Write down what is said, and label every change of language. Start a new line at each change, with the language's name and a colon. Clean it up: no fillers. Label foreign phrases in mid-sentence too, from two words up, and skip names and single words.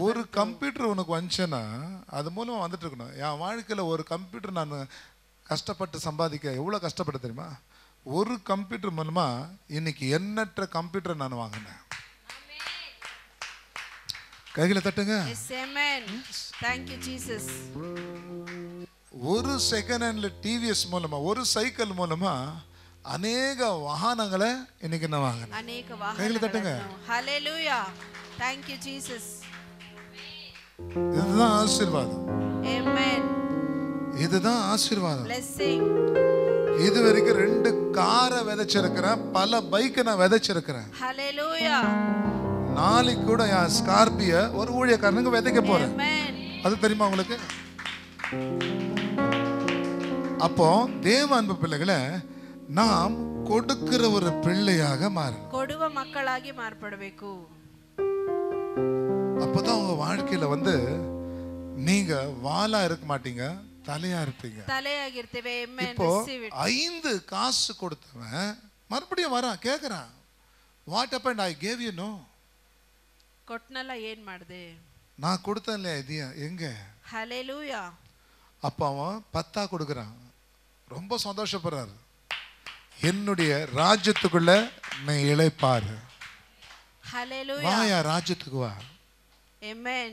Tamil: ஒரு கம்ப்யூட்டர் உனக்கு வந்துச்சுன்னா அது மூலமாக வந்துட்டு இருக்கணும். என் வாழ்க்கையில் ஒரு கம்ப்யூட்டர் நான் கஷ்டப்பட்டு சம்பாதிக்க எவ்வளோ கஷ்டப்பட்டு தெரியுமா? ஒரு கம்ப்யூட்டர் மூலமாக இன்னைக்கு எண்ணற்ற கம்ப்யூட்டர் நான் வாங்கினேன். கைகளை தட்டுங்க.
English: Thank you Jesus.
Tamil: ஒரு செகண்ட் ஹேண்ட்ல டிவிஎஸ் மூலமா, ஒரு சைக்கிள் மூலமா அநேக வாகனங்களை இன்னைக்கு நான் வாங்கினேன். அநேக வாகனங்களை. கைகளை தட்டுங்க. ஹல்லேலூயா.
English: Thank you Jesus.
Tamil: இதுதான் ஆசீர்வாதம்.
English: Amen.
Tamil: இதுதான் ஆசீர்வாதம்.
English: Blessing.
Tamil: இது வரைக்கும் 2 காரை விதைச்சிருக்கிறேன், பல பைக்கை நான் விதைச்சிருக்கிறேன். ஹல்லேலூயா. நாளைக்கு கூட என் ஸ்கார்பியோ ஒரு ஊழியக்காரனுக்கு விதைக்க போறேன். அது தெரியுமா உங்களுக்கு? அப்போ தேவ அன்பு பிள்ளைகளை நாம் கொடுக்கிற ஒரு பிள்ளையாக மாறணும்.
Kannada: ಕೊಡುವ ಮಕ್ಕಳಾಗಿ ಮಾರ್ಪಡಬೇಕು.
Tamil: அப்பதான் உங்க வாழ்க்கையில நீங்க வாலா இருக்க மாட்டீங்க, தலையா இருப்பீங்க.
Kannada: தலையாகிರ್ತೇವೆ.
Tamil: இப்போ 5 காசு கொடுத்தவன் மறுபடியும் வரான், கேக்குறான்,
English: What happened? I gave you. No.
Kannada: ಕೊಟ್ನಲ್ಲ, ಏನ್ ಮಾಡಿದೆ?
Tamil: நான் கொடுத்தேன் இல்லையா, இது எங்க? ஹல்லேலூயா. அப்ப அவன் 10 கொடுக்குறான், ரொம்ப சந்தோஷப்படுறாரு. என்னுடைய ராஜ்யத்துக்குள்ள நீ இளைப்பாரு. ஹல்லேலூயா. வாயா ராஜ்யத்துக்கு வா. ஆமென்.